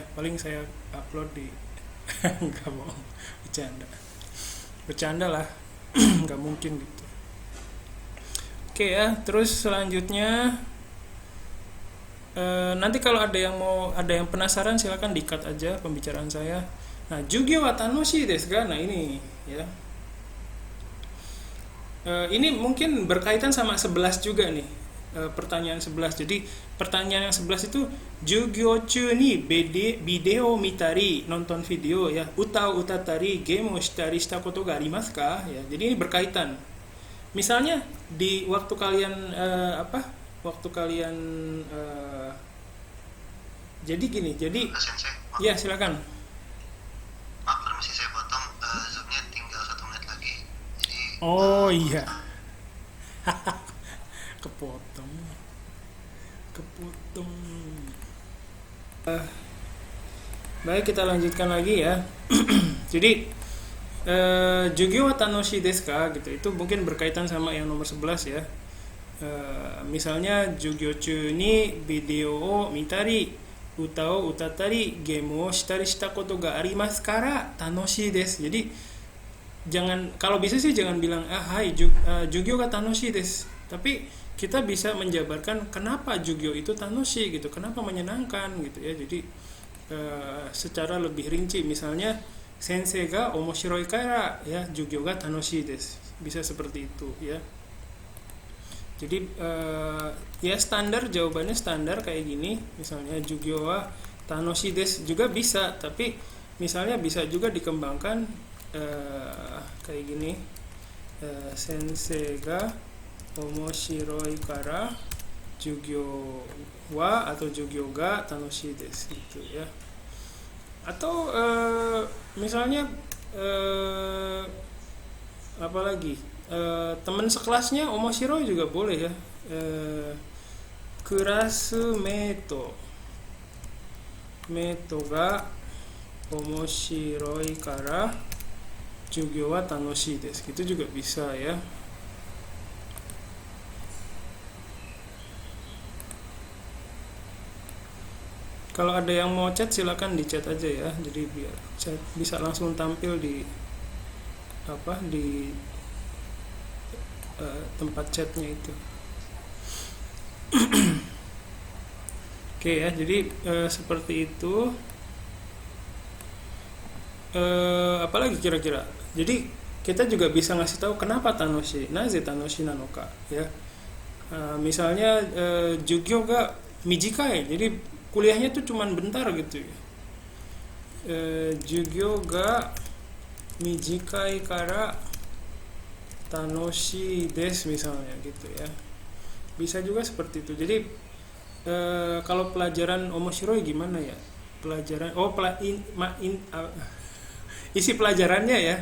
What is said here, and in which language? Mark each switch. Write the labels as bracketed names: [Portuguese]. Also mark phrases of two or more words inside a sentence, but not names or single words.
[Indonesian] Paling saya upload di nggak mau bercanda lah. Nggak mungkin gitu. Oke ya. Terus selanjutnya nanti kalau ada yang penasaran silakan di-cut aja pembicaraan saya. Nah, [Japanese] 授業は楽しいですか? [Indonesian] Nah, ini ya. Ini mungkin berkaitan sama 11 juga nih. Pertanyaan 11. Jadi pertanyaan yang 11 itu [Japanese] 授業中にビデオ見たり, [Indonesian] nonton video ya, [Japanese] 歌を歌ったり、ゲームをしたりしたことがありますか? [Indonesian] Ya, jadi ini berkaitan. Misalnya di waktu kalian Waktu kalian jadi gini. Jadi Sensei, ya silakan. maaf permisi saya potong, zoomnya tinggal 1 menit lagi, jadi Oh iya. Kepotong. Baik, kita lanjutkan lagi ya. [Japanese] Jadi 授業は楽しいですか gitu. [Indonesian] Itu mungkin berkaitan sama yang nomor 11 ya. [Japanese] Misalnya 授業中にビデオを見たり、歌を歌ったり、ゲームをしたりしたことがありますから楽しいです. [Indonesian] Jadi kalau bisa sih jangan bilang [Japanese] はい授業が楽しいです. [Indonesian] Tapi kita bisa menjabarkan kenapa Jugyo itu tanoshii gitu, kenapa menyenangkan gitu ya. Jadi secara lebih rinci, misalnya [Japanese] 先生が面白いから ya 授業が楽しいです. [Indonesian] Bisa seperti itu ya. Jadi ya jawabannya standar kayak gini. Misalnya [Japanese] 授業は楽しいです [Indonesian] juga bisa, tapi misalnya bisa juga dikembangkan kayak gini. [Japanese] 先生が面白いから授業は atau 授業が楽しいです [Indonesian] gitu ya. Atau misalnya apa lagi? Teman sekelasnya omoshiroi juga boleh ya. [Japanese] クラスメートが面白いから授業は楽しいです. [Indonesian] Itu juga bisa ya. Kalau ada yang mau chat silakan di chat aja ya. Jadi biar chat bisa langsung tampil di tempat chatnya itu. Oke ya, jadi seperti itu. Apalagi kira-kira. Jadi kita juga bisa ngasih tahu kenapa tanoshi, [Japanese] なぜ楽しいなのか [Indonesian] ya. [Japanese] Misalnya 授業が短い, [Indonesian] jadi kuliahnya tuh cuman bentar gitu ya. [Japanese] 授業が短いから楽しいです [Indonesian] misalnya gitu ya. Bisa juga seperti itu. Jadi kalau pelajaran omoshiroi gimana ya? Pelajaran isi pelajarannya ya.